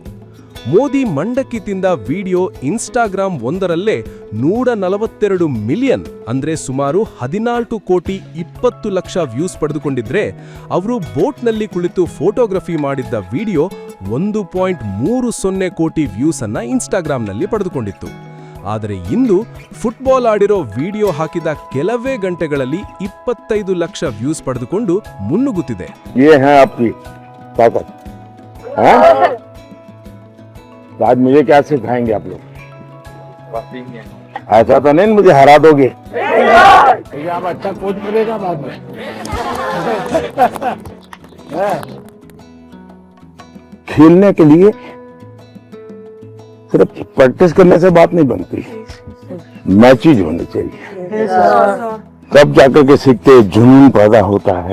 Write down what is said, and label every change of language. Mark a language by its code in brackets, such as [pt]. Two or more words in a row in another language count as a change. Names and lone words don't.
[kn] ಮೋದಿ ಮಂಡಕ್ಕಿ ತಿಂದ ವಿಡಿಯೋ ಇನ್ಸ್ಟಾಗ್ರಾಮ್ ಒಂದರಲ್ಲೇ 142 ಮಿಲಿಯನ್ ಅಂದ್ರೆ ಸುಮಾರು 14 ಕೋಟಿ 20 ಲಕ್ಷ ವ್ಯೂಸ್ ಪಡೆದುಕೊಂಡಿದ್ರೆ, ಅವರು ಬೋಟ್ನಲ್ಲಿ ಕುಳಿತು ಫೋಟೋಗ್ರಫಿ ಮಾಡಿದ್ದ ವಿಡಿಯೋ 1.30 ಕೋಟಿ ವ್ಯೂಸ್ ಅನ್ನ ಇನ್ಸ್ಟಾಗ್ರಾಂನಲ್ಲಿ ಪಡೆದುಕೊಂಡಿತ್ತು. ಆದರೆ ಇಂದು ಫುಟ್ಬಾಲ್ ಆಡಿರೋ ವಿಡಿಯೋ ಹಾಕಿದ ಕೆಲವೇ ಗಂಟೆಗಳಲ್ಲಿ 25 ಲಕ್ಷ ವ್ಯೂಸ್ ಪಡೆದುಕೊಂಡು ಮುನ್ನುಗ್ಗುತ್ತಿದೆ. [hi] आज मुझे क्या सिखाएंगे आप लोग? ऐसा तो नहीं मुझे हरा दोगे? आप अच्छा कोच मिलेगा बाद में. खेलने के लिए सिर्फ प्रैक्टिस करने से बात नहीं बनती, मैचेज होनी चाहिए, तब जाकर के सीखते जुनून पैदा होता है.